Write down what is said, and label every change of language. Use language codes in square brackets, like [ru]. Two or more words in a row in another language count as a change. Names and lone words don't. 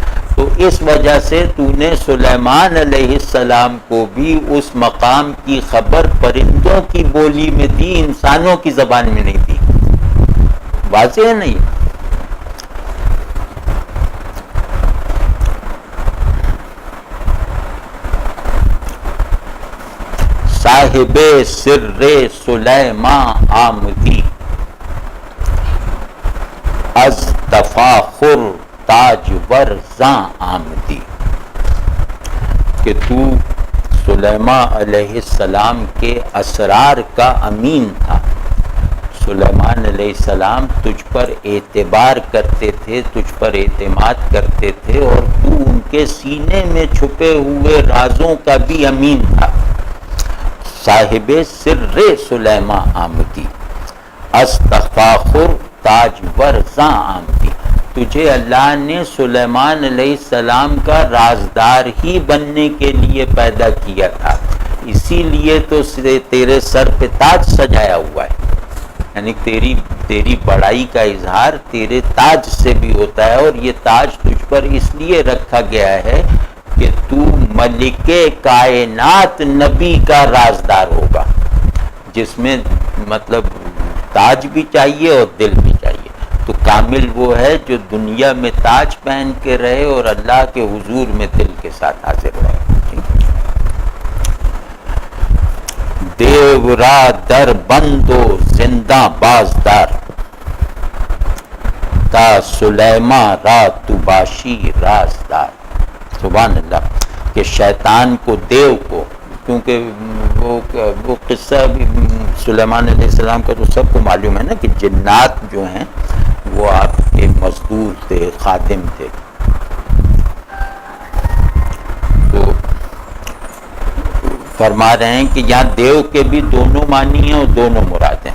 [ur] تو اس وجہ سے تو نے سلیمان [ar] علیہ السلام [ur] کو بھی اس مقام کی خبر پرندوں کی بولی میں دی، انسانوں کی زبان میں نہیں دی. واضح ہے نہیں؟ [fa] صاحب سر سلیمان آمدی، از تفاخر تاجور زاں آمدی. [ur] کہ تو سلیمان [ar] علیہ السلام [ur] کے اسرار کا امین تھا. سلیمان [ar] علیہ السلام [ur] تجھ پر اعتبار کرتے تھے، تجھ پر اعتماد کرتے تھے، اور تو ان کے سینے میں چھپے ہوئے رازوں کا بھی امین تھا. [fa] صاحب سر سلیماں آمدی، از تفاخر تاج ورزاں آمدی، [ur] تجھے اللہ نے سلیمان [ar] علیہ السلام [ur] کا رازدار ہی بننے کے لیے پیدا کیا تھا، اسی لیے تو تیرے سر پہ تاج سجایا ہوا ہے، یعنی تیری بڑائی کا اظہار تیرے تاج سے بھی ہوتا ہے، اور یہ تاج تجھ پر اس لیے رکھا گیا ہے کہ تو ملک کائنات نبی کا رازدار ہوگا، جس میں مطلب تاج بھی چاہیے اور دل بھی چاہیے۔ تو کامل وہ ہے جو دنیا میں تاج پہن کے رہے اور اللہ کے حضور میں دل کے ساتھ حاضر رہے۔ [fa] دیو را در بندو زندہ بازدار، تا سلیمان را تو باشی رازدار۔ [ar] سبحان اللہ، [ur] کہ شیطان کو، دیو کو، کیونکہ وہ قصہ بھی سلیمان [ar] علیہ السلام [ur] کا تو سب کو معلوم ہے نا، کہ جنات جو ہیں وہ آپ کے مزدور تھے، خادم تھے۔ تو فرما رہے ہیں کہ یہاں دیو کے بھی دونوں معنی ہیں اور دونوں مراد ہیں۔